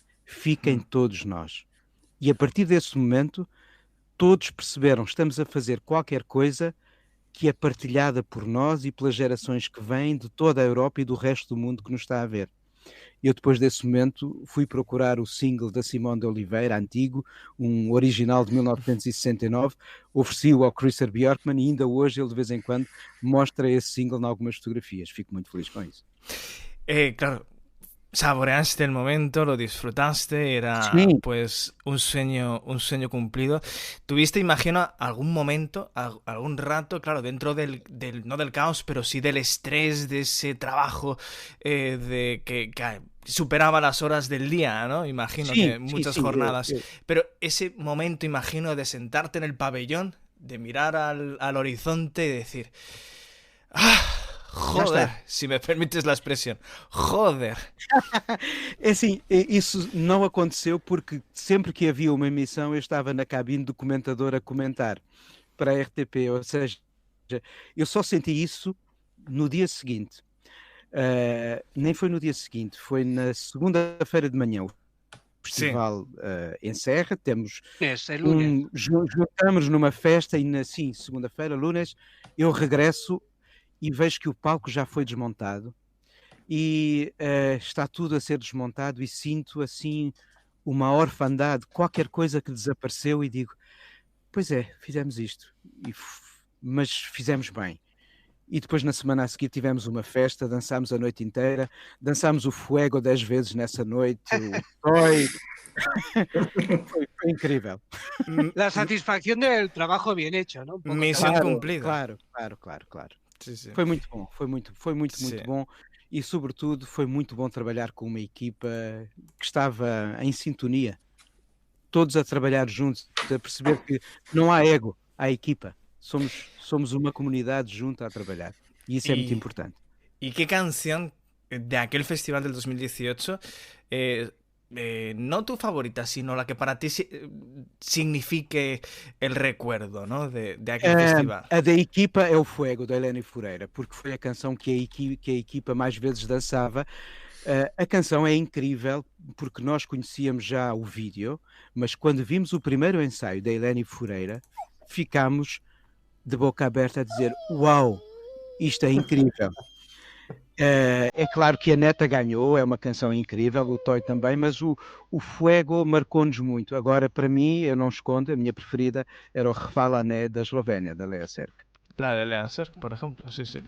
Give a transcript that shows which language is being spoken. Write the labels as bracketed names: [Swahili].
[Portuguese] Fiquem todos nós. E a partir desse momento, todos perceberam que estamos a fazer qualquer coisa que é partilhada por nós e pelas gerações que vêm de toda a Europa e do resto do mundo que nos está a ver. Eu, depois desse momento, fui procurar o single da Simone de Oliveira, antigo, um original de 1969, ofereci-o ao Christer Björkman e ainda hoje ele, de vez em quando, mostra esse single em algumas fotografias. Fico muito feliz com isso. [Spanish] Claro, saboreaste el momento, lo disfrutaste, era pues un sueño cumplido. Tuviste, imagino, algún momento, algún rato, claro, dentro del no del caos, pero sí del estrés de ese trabajo de que superaba las horas del día, ¿no? Imagino que muchas jornadas. Pero ese momento, imagino, de sentarte en el pabellón, de mirar al horizonte y decir, Joder, [Portuguese] se me permites a expressão. [Spanish] Joder. [Portuguese] É assim, isso não aconteceu porque sempre que havia uma emissão eu estava na cabine do comentador a comentar para a RTP, ou seja, eu só senti isso no dia seguinte. Nem foi no dia seguinte, foi na segunda-feira de manhã. O festival encerra, temos juntamos numa festa e sim, segunda-feira, lunes, eu regresso e vejo que o palco já foi desmontado e está tudo a ser desmontado e sinto assim uma orfandade, qualquer coisa que desapareceu e digo, pois é, fizemos isto, mas fizemos bem. E depois na semana a seguir tivemos uma festa, dançámos a noite inteira, dançámos o Fuego 10 vezes nessa noite, o Toy. Foi incrível. [Spanish] La satisfacción del trabajo bien hecho, ¿no? Misión cumplida. Claro. Sí. [Portuguese] Foi muito bom, foi muito bom e sobretudo foi muito bom trabalhar com uma equipa que estava em sintonia, todos a trabalhar juntos, a perceber que não há ego, há equipa. Somos uma comunidade junta a trabalhar [Spanish] y eso es muy importante. ¿Y qué canción de aquel festival del 2018, no tu favorita, sino la que para ti signifique el recuerdo, ¿no? de aquel festival? [Portuguese] A da equipa é o Fuego, da Helena Fureira, porque foi a canção que a equipa mais vezes dançava. A canção é incrível porque nós conhecíamos já o vídeo, mas quando vimos o primeiro ensaio da Helena Fureira, ficámos de boca aberta a dizer, uau, isto é incrível. É claro que a Neta ganhou, é uma canção incrível, o Toy também, mas o Fuego marcou-nos muito. Agora, para mim, eu não escondo, a minha preferida era o Refalané da Eslovénia, da Lea Serk. [Spanish] La de Lea Serk, por exemplo, sí.